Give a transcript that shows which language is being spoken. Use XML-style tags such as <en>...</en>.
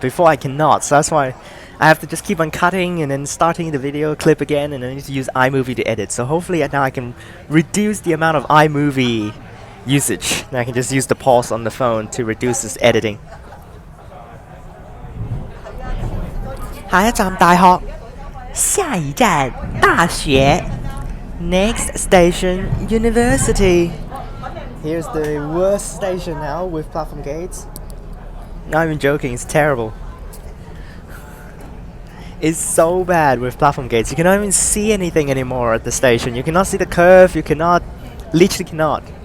<en>Before I cannot, so that's why I have to just keep on cutting and then starting the video clip again, and then I need to use iMovie to edit. So hopefully now I can reduce the amount of iMovie usage. And I can just use the pause on the phone to reduce this editing.</en> <yue>下一站大學，下一站大學。</yue> <en>Next station, University. Here's the worst station now with platform gates. Not even joking, it's terrible. It's so bad with platform gates. You cannot even see anything anymore at the station. You cannot see the curve, literally cannot.</en>